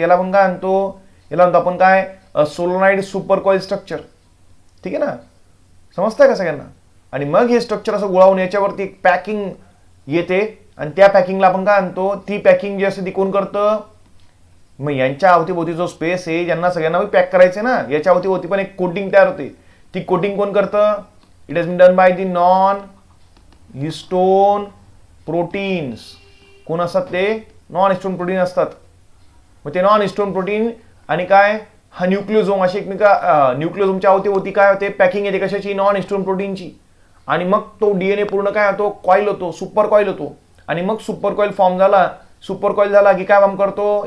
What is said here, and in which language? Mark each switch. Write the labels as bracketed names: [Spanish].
[Marathi] याला आपण काय म्हणतो. याला म्हणतो आपण काय सोलोनाइड सुपर कॉईल स्ट्रक्चर. ठीक आहे ना. समजतंय का सगळ्यांना. आणि मग हे स्ट्रक्चर असं गोळावून याच्यावरती एक पॅकिंग येते आणि त्या पॅकिंगला आपण काय म्हणतो. ती पॅकिंग जी असते ती कोण करतं. मग यांच्या अवतीभोवती जो स्पेस आहे ज्यांना सगळ्यांना पॅक करायचे ना याच्या अवतीभोवती पण एक कोटिंग तयार होते. ती कोटिंग कोण करतं. [English] It has been done by the non histone proteins. [Marathi] कोण असतात ते नॉन हिस्टोन प्रोटीन असतात. मग ते नॉन हिस्टोन प्रोटीन आणि काय हा न्यूक्लिओझोम अशी एकमेका न्यूक्लिओझोमच्या अवतीभोवती काय होते पॅकिंग येते कशाची नॉन हिस्टोन प्रोटीनची. आणि मग तो डीएनए पूर्ण काय होतो कॉईल होतो सुपर कॉईल होतो. आणि मग सुपर कॉईल फॉर्म झाला. सुपर कॉईल झाला की काय फॉर्म करतो.